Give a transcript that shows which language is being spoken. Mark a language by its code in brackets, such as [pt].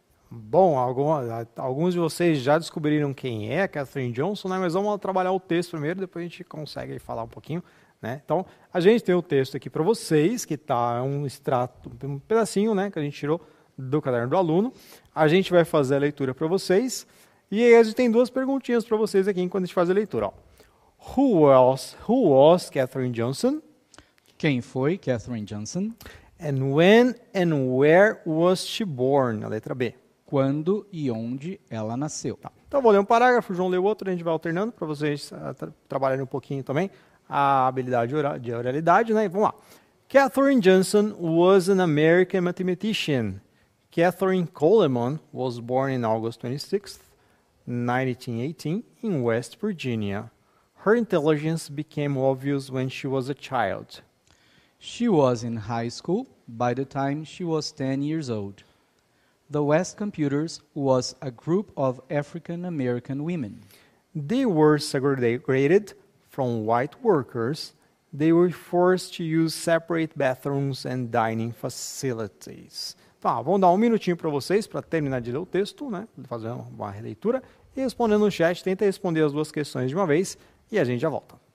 [pt] Bom, alguns de vocês já descobriram quem é a Katherine Johnson, né? Mas vamos trabalhar o texto primeiro, depois a gente consegue falar um pouquinho, né? Então, a gente tem o texto aqui para vocês, que está um extrato, um pedacinho, né, que a gente tirou do caderno do aluno. A gente vai fazer a leitura para vocês. E aí a gente tem duas perguntinhas para vocês aqui enquanto a gente faz a leitura. Ó. [en] Who was Katherine Johnson? [pt] Quem foi Katherine Johnson? [en] And when and where was she born? [pt] A letra B. Quando e onde ela nasceu. Tá. Então, eu vou ler um parágrafo, o João lê o outro, a gente vai alternando para vocês trabalharem um pouquinho também a habilidade de oralidade, né? Vamos lá. [en] Katherine Johnson was an American mathematician. Katherine Coleman was born in August 26th, 1918, in West Virginia. Her intelligence became obvious when she was a child. She was in high school by the time she was 10 years old. The West Computers was a group of African American women. They were segregated from white workers. They were forced to use separate bathrooms and dining facilities. [pt] Tá, vamos dar um minutinho para vocês para terminar de ler o texto, né? Fazer uma releitura e respondendo no chat, tenta responder as duas questões de uma vez e a gente já volta.